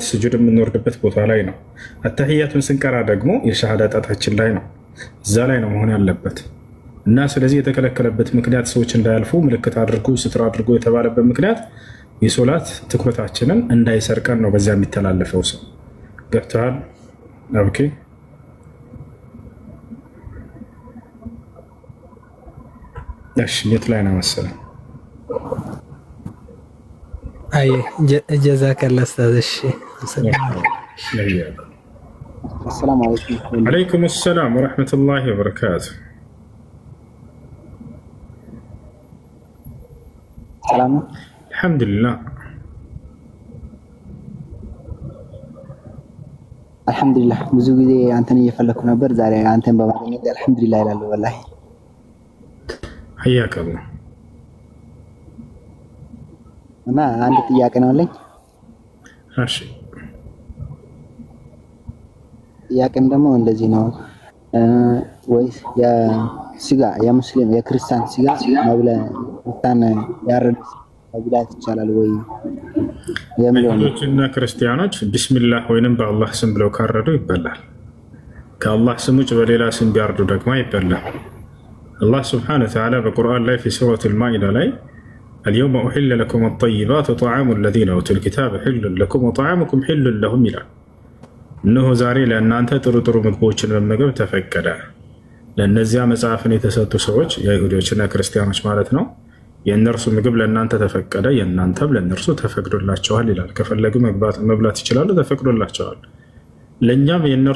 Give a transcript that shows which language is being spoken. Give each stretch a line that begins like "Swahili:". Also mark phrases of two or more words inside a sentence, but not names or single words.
Amharic: ስጁድ የምንወርድበት ቦታ ላይ ነው። አተህያቱን ስንቀራ ደግሞ የሻሃዳ ጣታችን ላይ ነው፣ እዛ ላይ ነው መሆን ያለበት። እና ስለዚህ የተከለከለበት ምክንያት ሰዎች እንዳያልፉ ምልክት አድርጎ ስትር አድርጎ የተባለበት ምክንያት የሶላት ትኩረታችንን እንዳይሰርቀን ነው። በዚያ የሚተላለፈው ሰው ገብተዋል? ኦኬ እሺ የት ላይ ነው መሰለኝ? አይ
Arabic: جزاك الله أستاذ።
Amharic: እሺ
Arabic: السلام عليكم. عليكم السلام ورحمة الله وبركاته. سلام. الحمد لله. الحمد لله.
Amharic: ብዙ ጊዜ አንተን እየፈለኩ ነበር። ዛሬ አንተን በማግኘት አልሐምዱሊላህ ይላል። ወላሂ
Arabic: حياك الله.
Amharic: እና አንድ ጥያቄ ነው አለኝ። እሺ ጥያቄም ደግሞ እንደዚህ ነው ወይስ የስጋ የሙስሊም የክርስቲያን ስጋ መብለ እንታን ያረድ መብላት ይቻላል ወይ የሚለው አይሁዶችና ክርስቲያኖች ቢስሚላህ ወይንም በአላህ ስም ብለው ካረዱ ይበላል። ከአላህ ስም ውጭ በሌላ ስም ቢያርዱ ደግሞ አይበላም። አላህ
Arabic: سبحانه وتعالى
Amharic: በቁርአን ላይ
Arabic: في سورة المائدة
Amharic: ላይ
Arabic: اليوم أحل لكم الطيبات وطعام الذين أوتوا الكتاب حل لكم وطعامكم حل لهم
Amharic: ይላል። እነሆ ዛሬ ለእናንተ ጥሩ ጥሩ ምግቦችን መመገብ ተፈቀደ። ለእነዚያ መጽሐፍን የተሰጡ ሰዎች የአይሁዶችና ክርስቲያኖች ማለት ነው። የእነርሱ ምግብ ለእናንተ ተፈቀደ፣ የእናንተም ለእነርሱ ተፈቅዶላቸዋል ይላል። ከፈለጉ መብላት ይችላሉ፣ ተፈቅዶላቸዋል። ለእኛም የእነርሱ